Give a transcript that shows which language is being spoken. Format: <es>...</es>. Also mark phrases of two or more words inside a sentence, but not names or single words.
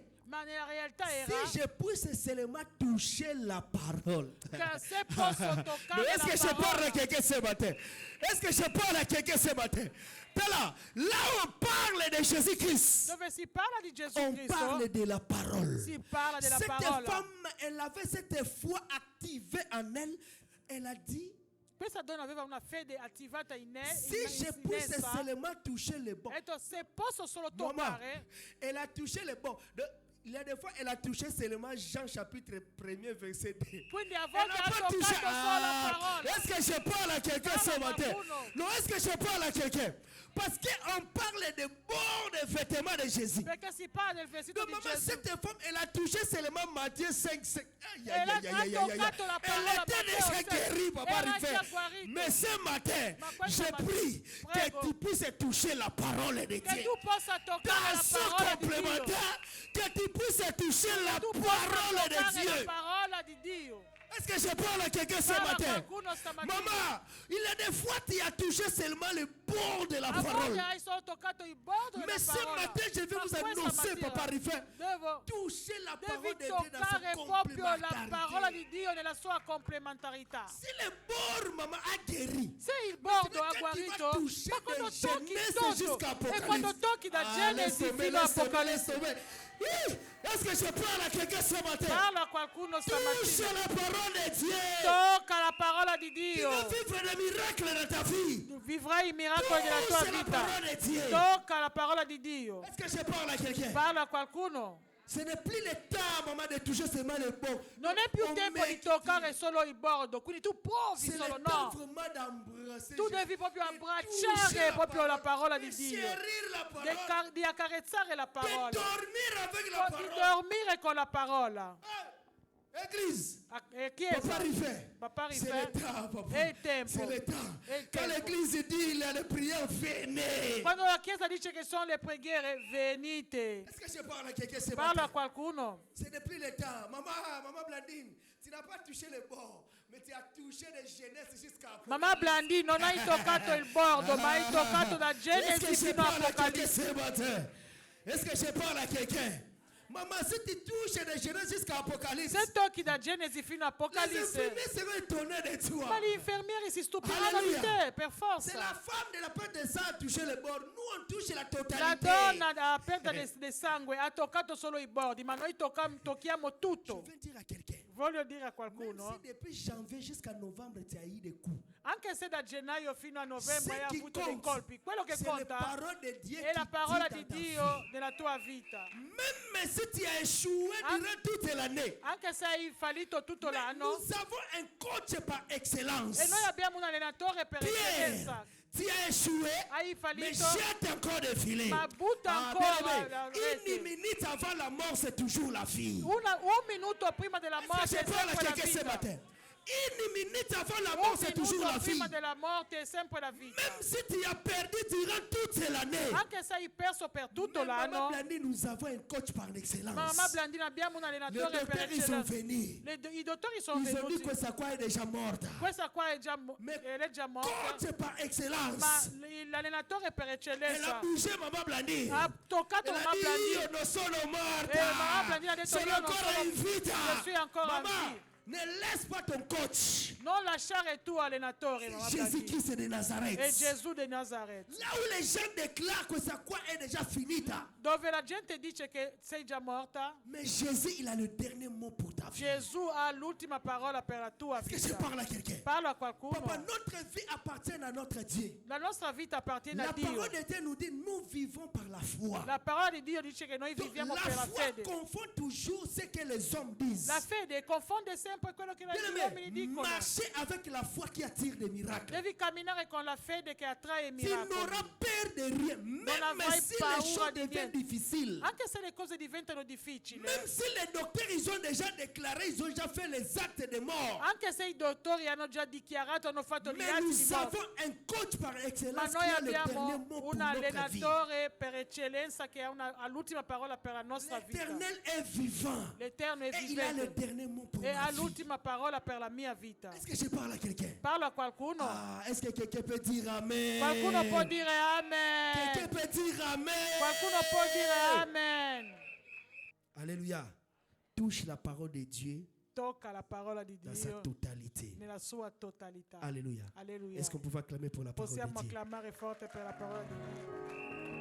<it>ma nella realtà era</it> <fr>si je puisse seulement toucher la parole.</fr> <it>che se posso</it> <fr>Mais</fr> <it>toccare</it> <fr>est-ce que je</fr> <it>la</it> <fr>parle à</fr> <it>parola.</it> <fr>quelqu'un ce matin? Est-ce que je parle à quelqu'un ce matin? Là où on parle de Jésus-Christ,</fr> <it>Dove si parla di Gesù</it> <fr>on</fr> <it>Cristo,</it> <fr>parle de la parole.</fr> <it>si parla della</it> <fr>Cette</fr> <it>parola.</it> <fr>femme, elle avait cette foi activée en elle. Elle a dit,</fr> <it>Questa donna aveva una fede attivata in</it> <fr>si je</fr> <it>essa.</it> <fr>puisse seulement toucher le bon.</fr> <it>Ha detto, se posso solo</it> <fr>Maman,</fr> <it>toccare,</it> <fr>elle a touché le bon. Il y a des fois, elle a touché seulement Jean chapitre 1er verset 2.</fr> <it>quindi a</it> <fr>Elle</fr> <it>volte</it> <fr>n'a</fr> <it>ha</it> <fr>pas touché.</fr> <it>toccato solo la parola.</it> <fr>Est-ce que je parle à quelqu'un Parle ce à matin?</fr> <it>qualcuno.</it> <fr>Non, est-ce que je parle à quelqu'un? Parce qu'on parle de bords de vêtements de Jésus.</fr> <it>Perché si parla del vestito</it> <fr>Donc,</fr> <it>di</it> <fr>maman,</fr> <it>Gesù.</it> <fr>cette femme, elle a touché seulement Matthieu 5, 5. Aïe, Elle aïe, a aïe, aïe, aïe, aïe.</fr> <it>toccato la</it> <fr>Elle</fr> <it>parola,</it> <fr>était</fr> <it>Matteo</it> <fr>déjà</fr> <it>5.</it> <fr>guérie, Papa</fr> <it>Era</it> <fr>Rifain.</fr> <it>già guarito.</it> <fr>Mais ce matin,</fr> <it>Ma questo</it> <fr>je</fr> <it>matin,</it> <fr>prie</fr> <it>prego.</it> <fr>que tu puisses toucher la parole de</fr> <it>Che</it> <fr>Dieu.</fr> <it>tu possa toccare</it> <fr>Dans</fr> <it>la</it> <fr>ce</fr> <it>parola di Dio.</it> <fr>complémentaire, que tu puisses toucher la</fr> <it>Tu possa</it> <fr>parole de</fr> <it>toccare la</it> <fr>Dieu.</fr> <it>parola di Dio.</it> <fr>Est-ce que je parle à quelqu'un ce</fr> <it>Parla a</it> <fr>matin?</fr> <it>qualcuno stamattina.</it> <fr>Maman, il y a des fois tu as touché seulement le bord de la</fr> <it>A volte</it> <fr>parole.</fr> <it>hai solo toccato il bordo</it> <fr>Mais</fr> <it>della</it> <fr>ce</fr> <it>parola.</it> <fr>matin, je vais</fr> <it>Ma</it> <fr>vous</fr> <it>questa</it> <fr>annoncer,</fr> <it>mattina</it> <fr>Papa Rifain,</fr> <it>devo</it> <fr>toucher la parole</fr> <it>Devi</it> <fr>de Dieu dans</fr> <it>toccare</it> <fr>son</fr> <it>proprio la parola</it> <fr>complémentarité.</fr> <it>di Dio nella sua complementarità.</it> <fr>Si le bord, maman, a guéri,</fr> <it>Se il bordo ha</it> <fr>Quand tu vas</fr> <it>guarito,</it> <fr>toucher</fr> <it>ma quando</it> <fr>de</fr> <it>tocchi</it> <fr>Genèse</fr> <it>tutto,</it> <fr>jusqu'à</fr> <it>e</it> <fr>Apocalypse.</fr> <it>quando tocchi da Genesi</it> <fr>laisse-moi,</fr> <it>fino a</it> <fr>laisse-moi,</fr> <it>Apocalisse,</it> <fr>laisse-moi. Oui, est-ce que je parle à quelqu'un ce matin?</fr> <it>parla a qualcuno</it> <fr>Touche</fr> <it>stamattina.</it> <fr>la parole de Dieu.</fr> <it>Tocca la parola di</it> <fr>Tu</fr> <it>Dio.</it> <fr>vas vivre des miracles dans ta vie.</fr> <it>Tu vivrai i miracoli della tua</it> <fr>Touche la</fr> <it>vita.</it> <fr>parole de Dieu.</fr> <it>Tocca la parola di Dio.</it> <fr>Est-ce que je parle à quelqu'un?</fr> <it>Parla a qualcuno.</it> <fr>Ce n'est plus le temps, maman, de toucher seulement le bon.</fr> <it>Non è più</it> <fr>On</fr> <it>tempo</it> <fr>met-</fr> <it>di toccare solo il bordo, quindi tu provi</it> <fr>C'est</fr> <it>solo,</it> <fr>le temps</fr> <it>no.</it> <fr>vraiment d'embrasser.</fr> <it>Tu devi proprio abbracciare proprio la parola di Dio,</it> <fr>Chérir la parole.</fr> <it>di accarezzare la</it> <fr>De</fr> <it>parola,</it> <fr>dormir avec la</fr> <it>di</it> <fr>parole.</fr> <it>dormire con la parola.</it> <fr>Église.</fr> <it>Chiesa,</it> <fr>Papa Rifain.</fr> <it>Papa</it> <fr>C'est</fr> <it>Rifain,</it> <fr>le temps, papa.</fr> <it>è il tempo.</it> <fr>C'est le temps.</fr> <it>È il</it> <fr>Quand</fr> <it>tempo.</it> <fr>l'église dit il y a les prières, venez.</fr> <it>Quando la Chiesa dice che sono le preghiere, venite.</it> <fr>Est-ce que je parle à quelqu'un ce</fr> <it>Parla a</it> <fr>matin?</fr> <it>qualcuno.</it> <fr>Ce n'est plus le temps. Maman Blandine, tu n'as pas touché le bord, mais tu as touché de Genèse jusqu'à Apocalypse.</fr> <it>Mamma Blandi, non hai toccato il bordo, ma hai toccato da</it> <fr>Est-ce que</fr> <it>Genesi</it> <fr>je</fr> <it>fino a</it> <fr>parle à quelqu'un</fr> <it>Apocalisse.</it> <fr>ce matin? Est-ce que je parle à quelqu'un? Maman, si tu touches de Genèse jusqu'à Apocalypse,</fr> <it>Se tocchi da Genesi fino a</it> <fr>les</fr> <it>Apocalisse,</it> <fr>infirmiers seront étonnés de toi.</fr> <it>ma gli infermieri si stupiranno di</it> <fr>Alleluia.</fr> <it>te, per</it> <fr>C'est la</fr> <it>forza.</it> <fr>femme de la perte de sang a touché le bord. Nous, on touche la</fr> <it>La</it> <fr>totalité.</fr> <it>donna a perda del sangue ha toccato solo i bordi, ma noi tocchiamo</it> <fr>Je</fr> <it>tutto.</it> <fr>veux dire à quelqu'un,</fr> <it>Voglio dire a</it> <fr>même</fr> <it>qualcuno,</it> <fr>si depuis janvier jusqu'à novembre, tu as eu des coups,</fr> <it>anche se da gennaio fino a novembre</it> <fr>Ce</fr> <it>hai</it> <fr>qui</fr> <it>avuto dei</it> <fr>compte,</fr> <it>colpi, quello che</it> <fr>c'est la</fr> <it>conta</it> <fr>parole de Dieu</fr> <it>è la</it> <fr>qui</fr> <it>parola</it> <fr>dit</fr> <it>di</it> <fr>dans ta</fr> <it>Dio</it> <fr>vie.</fr> <it>nella tua vita.</it> <fr>Même si tu as échoué</fr> <it>An-</it> <fr>durant toute l'année,</fr> <it>Anche se hai fallito tutto</it> <fr>mais</fr> <it>l'anno,</it> <fr>nous avons un coach par excellence.</fr> <it>e noi abbiamo un allenatore per</it> <fr>Pierre,</fr> <it>eccellenza.</it> <fr>tu as échoué,</fr> <it>Hai</it> <fr>mais</fr> <it>fallito,</it> <fr>jette encore des filets.</fr> <it>ma butta</it> <fr>Ah,</fr> <it>ancora</it> <fr>bien-aimé,</fr> <it>la</it> <fr>une</fr> <it>rete.</it> <fr>minute avant la mort, c'est toujours la vie.</fr> <it>Un minuto prima della</it> <fr>Est-ce</fr> <it>morte</it> <fr>que</fr> <it>è</it> <fr>je parle à</fr> <it>sempre la</it> <fr>quelqu'un ce</fr> <it>vita.</it> <fr>matin? Une minute avant la mort,</fr> <it>Un</it> <fr>c'est toujours</fr> <it>minuto</it> <fr>la vie.</fr> <it>prima della morte è sempre la vita.</it> <fr>Même si tu as perdu durant toute l'année.</fr> <it>Anche se hai perso per tutto</it> <fr>Mais Maman</fr> <it>l'anno,</it> <fr>Blandi, nous avons un coach par excellence.</fr> <it>mamma Blandina abbiamo un</it> <fr>Les</fr> <it>allenatore per</it> <fr>docteurs, ils sont</fr> <it>eccellenza.</it> <fr>venus.</fr> <it>I dottori sono</it> <fr>Ils ont dit</fr> <it>venuti.</it> <fr>que sa quoi est déjà morte.</fr> <it>Questa qua è già,</it> <fr>Mais</fr> <it>è già morta,</it> <fr>coach par</fr> <it>ma</it> <fr>excellence.</fr> <it>l'allenatore per</it> <fr>Elle a</fr> <it>eccellenza</it> <fr>bougé Maman Blandi.</fr> <it>ha toccato</it> <fr>Elle a</fr> <it>mamma</it> <fr>dit,</fr> <it>Blandina. io non sono Mamma Blandina ha morta. detto, Sono io non ancora sono- in vita.</it> <fr>je suis</fr> <it>ancora in</it> <fr>Maman, vie. ne laisse pas ton coach.</fr> <it>Non lasciare il tuo allenatore, mamma Blandina.</it> <fr>Jésus-Christ de Nazareth.</fr> <it>È Gesù di Nazareth.</it> <fr>Là où les gens déclarent que sa quoi est déjà finita.</fr> <it>Dove la gente dice che sei già morta,</it> <fr>Mais Jésus, il a le dernier mot pour ta vie.</fr> <it>Gesù ha l'ultima parola per la tua</it> <fr>Est-ce que je</fr> <it>vita.</it> <fr>parle à quelqu'un?</fr> <it>Parlo a qualcuno.</it> <fr>Papa, notre vie appartient à notre Dieu.</fr> <it>La nostra vita appartiene</it> <fr>La</fr> <it>a Dio.</it> <fr>parole de Dieu nous dit, nous vivons par la foi.</fr> <it>La parola di Dio dice che noi</it> <fr>Donc,</fr> <it>viviamo</it> <fr>la</fr> <it>per la</it> <fr>foi</fr> <it>fede.</it> <fr>confond toujours ce que les hommes disent.</fr> <it>La fede confonde sempre quello che gli uomini</it> <fr>Bien-aimé,</fr> <it>dicono.</it> <fr>marchez avec la foi qui attire des miracles.</fr> <it>Devi camminare con la fede che attrae i</it> <fr>Tu n'auras</fr> <it>miracoli.</it> <fr>peur de rien. Même</fr> <it>avrai</it> <fr>si les</fr> <it>paura</it> <fr>choses</fr> <it>di</it> <fr>deviennent</fr> <it>niente.</it> <fr>difficiles.</fr> <it>Anche se le cose diventano difficili,</it> <fr>Même si les docteurs, ils ont déjà déclaré, ils ont déjà fait les actes de mort.</fr> <it>anche se i dottori hanno già dichiarato, hanno fatto gli</it> <fr>Mais</fr> <it>atti di</it> <fr>nous</fr> <it>morte,</it> <fr>avons un coach par</fr> <it>ma</it> <fr>excellence qui</fr> <it>noi</it> <fr>a le dernier</fr> <it>abbiamo</it> <fr>mot pour</fr> <it>un</it> <fr>notre vie.</fr> <it>allenatore per eccellenza che ha l'ultima parola per la nostra vita.</it> <fr>L'Éternel est vivant.</fr> <it>L'Eterno è</it> <fr>Et il a le</fr> <it>vivente</it> <fr>dernier mot pour</fr> <it>e</it> <fr>ma</fr> <it>ha</it> <fr>vie.</fr> <it>l'ultima parola per la mia vita.</it> <fr>Est-ce que je parle à quelqu'un?</fr> <it>Parlo a qualcuno?</it> <fr>Ah, est-ce que quelqu'un peut dire Amen?</fr> <it>Qualcuno può dire amen.</it> <fr>Quelqu'un peut dire Amen?</fr> <it>Qualcuno può dire amen.</it> <fr>Alléluia. Touche la parole de Dieu</fr> <it>Tocca la parola di</it> <fr>dans sa</fr> <it>Dio</it> <fr>totalité.</fr> <it>nella sua totalità.</it> <fr>Alléluia.</fr> <it>Alleluia.</it> <fr>Est-ce qu'on peut acclamer pour la parole</fr> <it>Possiamo</it> <fr>de Dieu?</fr> <it>acclamare forte per la parola di Dio.</it>